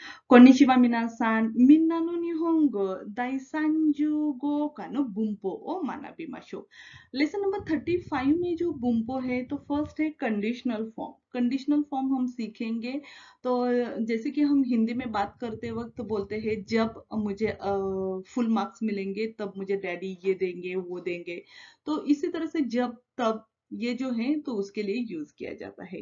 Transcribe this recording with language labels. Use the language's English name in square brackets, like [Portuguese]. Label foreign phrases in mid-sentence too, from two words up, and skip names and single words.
[Japanese] こんにちは皆さん、みんなの日本語第三十五課の文法を学びましょう. [English] lesson number [Hindi] 35 में जो बुम्पो है तो फर्स्ट है [English] conditional form. conditional form [Hindi] हम सीखेंगे तो जैसे कि हम हिंदी में बात करते वक्त बोलते हैं जब मुझे [English] full marks [Hindi] मिलेंगे तब मुझे डैडी ये देंगे वो देंगे, तो इसी तरह से जब तब ये जो है तो उसके लिए यूज किया जाता है।